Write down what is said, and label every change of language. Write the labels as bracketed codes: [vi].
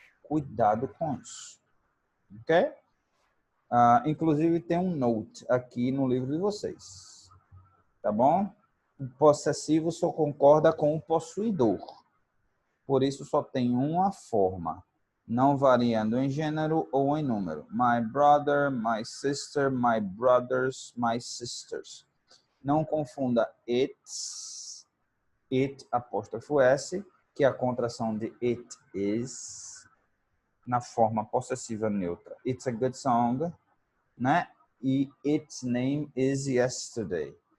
[pt] Cuidado com isso. Ok? Inclusive tem um note aqui no livro de vocês. Tá bom? O possessivo só concorda com o possuidor. Por isso só tem uma forma, não variando em gênero ou em número. [en] My brother, my sister, my brothers, my sisters. [pt] Não confunda it's, it apóstrofo S, que é a contração de it is, na forma possessiva neutra. [en] It's a good song, né? E its name is yesterday.